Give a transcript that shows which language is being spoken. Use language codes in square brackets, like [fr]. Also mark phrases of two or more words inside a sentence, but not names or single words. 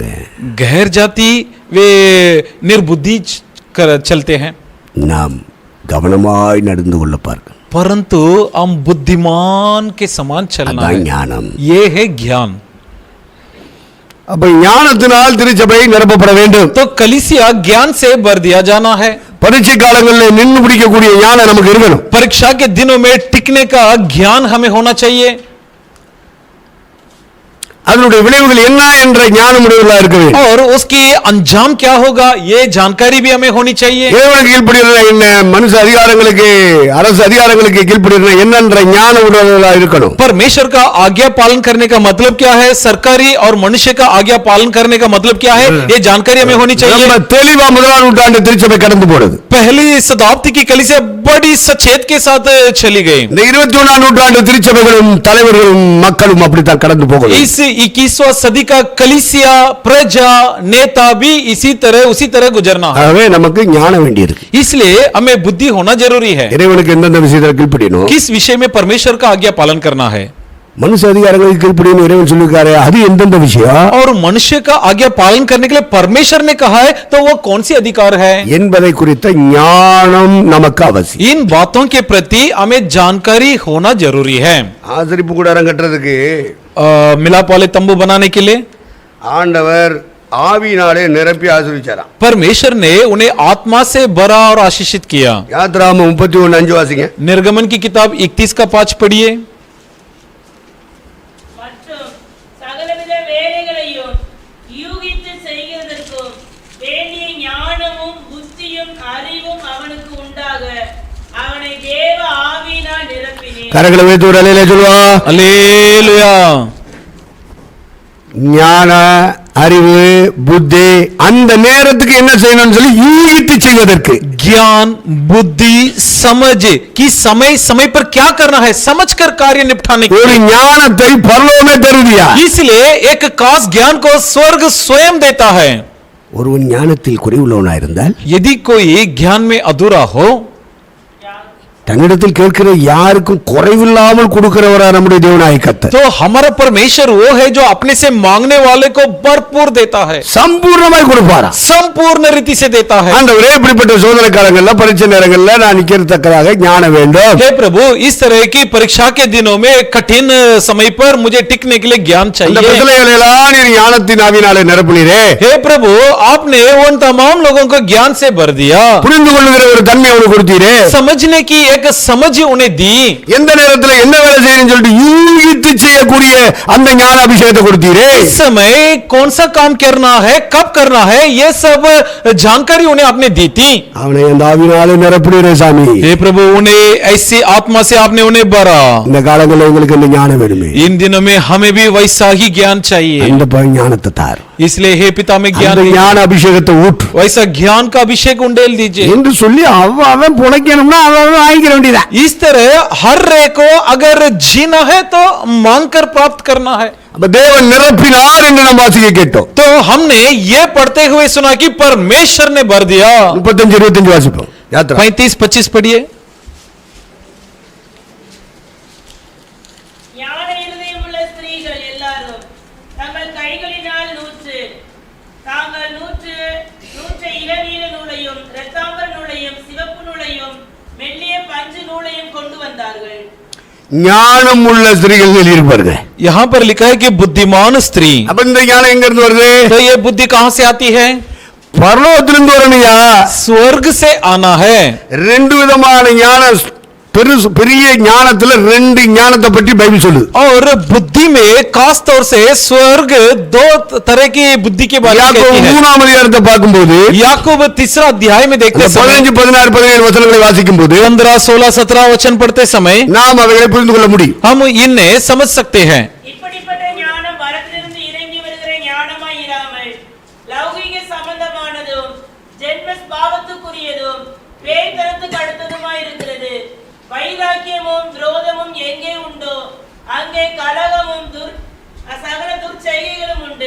[hi] गैर जाति वे निर्बुद्धि चलते हैं, [ta] நாம் கவனமாய் நடந்து கொள்ள பார்க்க. [hi] परंतु हम बुद्धिमान के समान चलना அதான் है, [ta] ஞானம். [hi] ये है ज्ञान। [ta] அப்ப ஞானத்தினால் திருச்சபை நிரப்பப்பட வேண்டும். [hi] तो कलीसिया ज्ञान से भर दिया जाना है। [ta] பரீட்சை காலங்களில் நின்று பிடிக்கக்கூடிய ஞானம் நமக்கு இருக்கணும். [hi] परीक्षा के दिनों में टिकने का ज्ञान हमें होना चाहिए, [ta] அதனுடைய விளைவுகள் என்ன என்ற ஞானம் உடையவர்களா இருக்க வேண்டும். [hi] और उसकी अंजाम क्या होगा ये जानकारी भी हमें होनी चाहिए। [ta] தேவனுக்கு கீழ்ப்படிகிறதா என்ன, மனுஷ அதிகாரங்களுக்கு அரசு அதிகாரங்களுக்கு கீழ்ப்படிகிறதா என்னன்ற ஞானம் உடையவர்களா இருக்கணும். [hi] परमेश्वर का आज्ञा पालन करने का मतलब क्या है, सरकारी और मनुष्य का आज्ञा पालन करने का मतलब क्या है, ये जानकारी हमें होनी चाहिए। [ta] நம்ம தெளிவா முதலாம் நூற்றாண்டு திருச்சபை கடந்து போடுது. [hi] पहली शताब्दी की कलीसिया बड़ी सचेत के साथ चली गई। [ta] இந்த 21ஆம் நூற்றாண்டு திருச்சபைகளும் தலைவர்களும் மக்களும் அப்படித்தான் கடந்து போகணும். [hi] इस 21वां सदी का कलीसिया प्रजा नेता भी उसी तरह गुजरना है। [ta] ஆகவே நமக்கு ஞானம் வேண்டியிருக்கு. [hi] इसलिए हमें बुद्धि होना जरूरी है, [ta] இறைவனுக்கு எந்தெந்த விஷயத்துல கீழ்ப்படியணும், [hi] किस विषय में परमेश्वर का आज्ञा पालन करना है, [ta] மனுஷ அதிகாரங்களுக்கு கீழ்ப்படியணும் இறைவன் சொல்லிருக்காரு, அது எந்தெந்த விஷயம் [hi] और मनुष्य का आज्ञा पालन करने के लिए परमेश्वर ने कहा है तो वो कौन सी अधिकार है, [ta] என்பதை குறித்த ஞானம் நமக்கு அவசியம். [hi] इन बातों के प्रति हमें जानकारी होना जरूरी है। [ta] ஆசரிப்பு கூடாரம் கட்டுறதுக்கு [hi] मिलाप वाले तंबू बनाने के लिए [ta] ஆண்டவர் ஆவியினாலே நிரப்பி ஆசீர்வதிச்சாராம். [hi] परमेश्वर ने उन्हें आत्मा से भरा और आशीषित किया। [ta] யாத்ராகமம் 31:5 வாசிங்க. [hi] निर्गमन की किताब 31 का 5 पढ़िए। [ta] மற்றும் சகலவித வேலைகளையும் யூகித்து செய்கிறதற்கும் வேண்டிய ஞானமும் புத்தியும் அறிவும் அவனுக்கு உண்டாக அவனை தேவ ஆவியினால் நிரப்பினேன். கரங்களை வைத்து ஒரு அலையில சொல்லுவா, हालेलुया। ஞான அறிவு புத்தி அந்த நேரத்துக்கு என்ன செய்யணும்னு சொல்லி யூகித்து செய்வதற்கு [hi] ज्ञान बुद्धि समझ कि समय समय पर क्या करना है समझकर कार्य निपटाने के ஒரு लिए, [ta] ஞானத்தை பரலோகமே தருவியா. [hi] इसलिए एक खास ज्ञान को स्वर्ग स्वयं देता है। [ta] ஒருவன் ஞானத்தில் குறைவுள்ளவனா இருந்தால் [hi] यदि कोई ज्ञान में अधूरा हो [ta] தன்னிடத்தில் கேட்கிற யாருக்கும் குறைவில்லாமல் கொடுக்கிறவரா நம்முடைய தேவனாய் கர்த்தர். [hi] तो हमारा परमेश्वर वो है जो अपने से मांगने वाले को भरपूर देता है, [ta] சம்பூர்ணமாய் கொடுப்பாரா. [hi] संपूर्ण रीति से देता है। [ta] ஆண்டவரே, இப்படிப்பட்ட சோதனை காலங்கள்ல பரீட்சை நேரங்கள்ல நான் நிக்கிறதுக்காக ஞானம் வேண்டும். [hi] हे प्रभु, इस तरह की परीक्षा के दिनों में कठिन समय पर मुझे टिकने के लिए ज्ञान அந்த चाहिए। [ta] பிரச்சனைகளை எல்லாம் நீர் ஞானத்தின் ஆவியினாலே நிரப்பினீரே. [hi] हे प्रभु, आपने उन तमाम लोगों को ज्ञान से भर दिया, [ta] புரிந்து கொள்ளுகிற ஒரு தன்மை அவனுக்கு கொடுத்தீரே. [hi] समझने की एक एक समझ उन्हें दी। [ta] எந்த நேரத்துல என்ன வேலை செய்யணும்னு சொல்லிட்டு யூகித்து செய்யக்கூடிய அந்த ஞான அபிஷேகத்தை கொடுத்தீரே. [hi] इस समय कौन सा काम करना है, कब करना है, ये सब जानकारी उन्हें आपने दी थी। [ta] அவனை அந்த ஆவியினாலே நிரப்புகிறே சாமி. [hi] हे प्रभु, उन्हें ऐसी आत्मा से आपने उन्हें भरा। [ta] இந்த காலங்களில் உங்களுக்கு இந்த ஞானம் வேணுமே, [hi] इन दिनों में हमें भी वैसा ही ज्ञान चाहिए। [ta] அந்த ஞானத்தை தார். [hi] इसलिए हे पिता में ज्ञान [ta] அந்த ஞான அபிஷேகத்தை ஊற்று [hi] वैसा ज्ञान का अभिषेक उंडेल दीजिए। [ta] என்று சொல்லி அவன் புழைக்கணும்னா அவன் வாங்கிக்க வேண்டியதான். [hi] इस तरह हर एक को अगर जीना है तो मांग कर प्राप्त करना है। [ta] அப்ப தேவன் நிரப்பினார் என்று நாம் வாசிக்க கேட்டோம். [hi] तो हमने ये पढ़ते हुए सुना कि परमेश्वर ने भर दिया। [ta] 35-25 வாசிப்போம். யாத்ரா [hi] 35-25 पढ़िए। [ta] ஞான இருதயமுள்ள ஸ்திரீகள் எல்லாரும் தங்கள் கைகளினால் தாங்கள் நூற்ற இளநீல நூலையும் இரத்தாம்பர நூலையும் சிவப்பு நூலையும் மெல்லிய பஞ்சு நூலையும் கொண்டு வந்தார்கள். ஞானம் உள்ள ஸ்திரீகள் இருப்பார்கள். [hi] यहाँ पर लिखा है कि बुद्धिमान स्त्री। [ta] அப்ப இந்த ஞானம் எங்க இருந்து வருது? [hi] तो ये बुद्धि कहां से आती है? [ta] பரலோகத்திலிருந்து வரணும்யா. [hi] स्वर्ग से आना है। [ta] ரெண்டு விதமான ஞானம், பெரிய ஞானத்துல ரெண்டு ஞானத்தை பற்றி பைபிள் சொல்லுது. [hi] और बुद्धि में खास तौर से स्वर्ग दो तरह की बुद्धि के बारे में कहती है। [ta] 3ஆம் அதிகாரத்தை பார்க்கும்போது [hi] याकूब 3 अध्याय में देखते समय [ta] 15, 16, 17 வசனங்களை வாசிக்கும் போது [hi] 15, 16, 17 वचन पढ़ते समय [ta] நாம் அவைகளை புரிந்து கொள்ள முடியும். [hi] हम इन्हें समझ सकते हैं। [ta] இப்படிப்பட்ட ஞானம் வரத்திலிருந்து இறங்கி வருகிற ஞானமாய் இராமல் லௌகிக சம்பந்தமானதும் ஜென்ம பாவத்துக்குரியதும் பேய்த்தனத்துக்கு அடுத்ததுமாய் இருக்கிறது. வைராக்கியமும் விரோதமும் எங்கே உண்டோ அங்கே கலகமும் சகல துர்ச்செய்கைகளும் உண்டு.